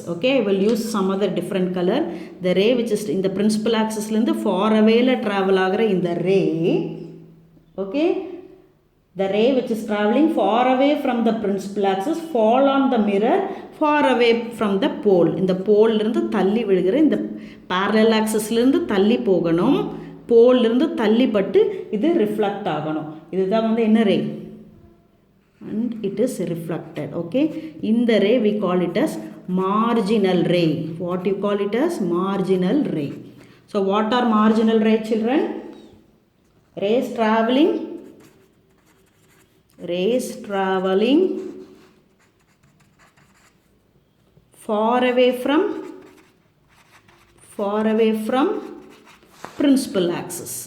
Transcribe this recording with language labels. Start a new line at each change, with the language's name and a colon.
English: Okay, I will use some other different color. The ray which is in the principal axis
Tamil: ல இருந்து
English: far away
Tamil: ல travel ஆகிற இந்த
English: ray, okay, the ray which is traveling far away from the principal axis fall on the mirror far away from the pole.
Tamil: இந்த pole இருந்து தள்ளி விழுகிற இந்த parallel axis ல இருந்து தள்ளி போகணும், pole இருந்து தள்ளி பட்டு இது reflect ஆகணும். இதுதான் வந்து என்ன ray, and it is reflected.
English: Okay, in the ray we call it as marginal ray. What you call it as marginal ray. So what are marginal ray, children? Rays traveling far away from principal axis.